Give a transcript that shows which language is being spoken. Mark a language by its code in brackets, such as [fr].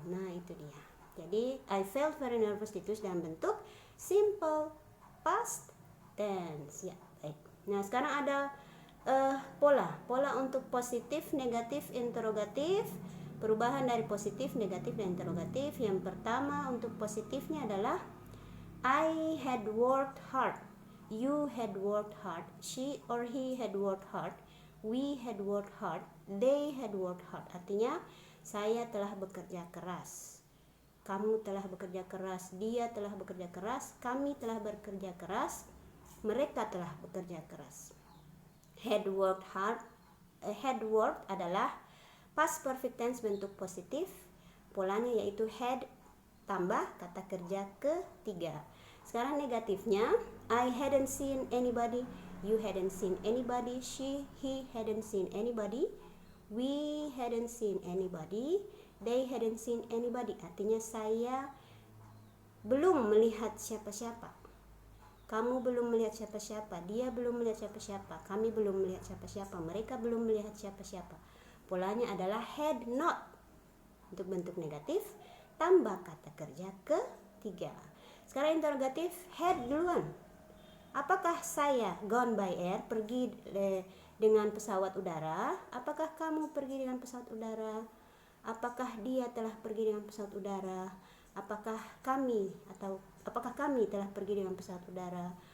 [id] Nah, itu dia. Jadi [en] I felt very nervous [id] ditulis dalam bentuk simple past tense. Ya, baik. Nah, sekarang ada pola untuk positif, negatif, interrogatif. Perubahan dari positif, negatif, dan interrogatif. Yang pertama untuk positifnya adalah [en] I had worked hard. You had worked hard. She or he had worked hard. We had worked hard. They had worked hard. [id] Artinya saya telah bekerja keras. Kamu telah bekerja keras. Dia telah bekerja keras. Kami telah bekerja keras. Mereka telah bekerja keras. [en] Had worked hard. [id] Had worked adalah past perfect tense bentuk positif. Polanya yaitu had tambah kata kerja ketiga. Sekarang negatifnya, [en] I hadn't seen anybody. You hadn't seen anybody. She, he hadn't seen anybody. We hadn't seen anybody. They hadn't seen anybody. [id] Artinya saya belum melihat siapa-siapa. Kamu belum melihat siapa-siapa, dia belum melihat siapa-siapa, kami belum melihat siapa-siapa, mereka belum melihat siapa-siapa. Polanya adalah had not untuk bentuk negatif tambah kata kerja ketiga. Sekarang interrogatif, had duluan. Apakah saya [en] gone by air, [id] pergi dengan pesawat udara? Apakah kamu pergi dengan pesawat udara? Apakah dia telah pergi dengan pesawat udara? Apakah kami telah pergi dengan pesawat udara?